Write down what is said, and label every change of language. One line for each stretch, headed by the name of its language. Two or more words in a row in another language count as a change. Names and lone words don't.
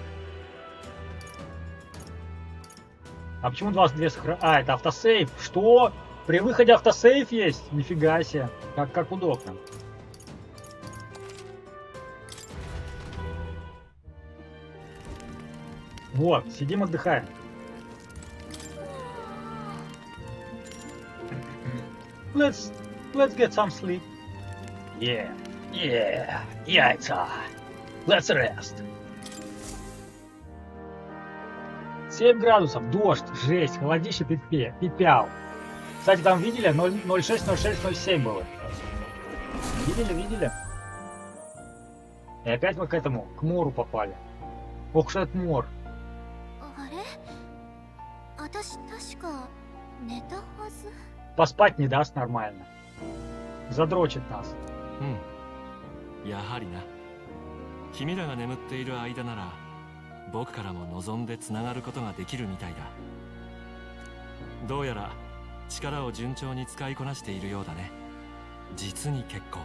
Russian: А почему 22 сохранения? Это автосейв. Что? При выходе автосейв есть? Нифига себе. Как удобно. Вот, сидим, отдыхаем.
English: Let's get some sleep. Yeah, яйца. Let's rest.
Russian: 7 градусов, дождь, жесть, холодище пипял. Кстати, там видели? 0,6, 0,6, 0,7 было. Видели? И опять мы к мору попали. Ох уж этот мор. Поспать не даст нормально. Задрочит нас.
Japanese: やはりな。君らが眠っている間なら僕からも望んでつながることができるみたいだ。どうやら力を順調に使いこなしているようだね。実に結構。